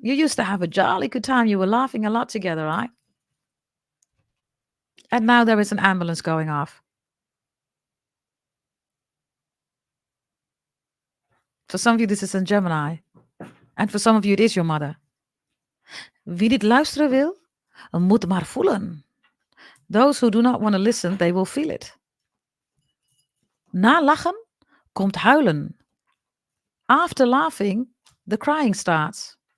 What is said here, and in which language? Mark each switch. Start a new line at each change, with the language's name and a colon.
English: You used to have a jolly good time. You were laughing a lot together, right? And now there is an ambulance going off. For some of you, this is in Gemini. And for some of you, it is your mother.
Dutch: Wie dit luisteren wil, moet maar voelen.
English: Those who do not want to listen, they will feel it.
Dutch: Na lachen komt huilen.
English: After laughing, the crying starts.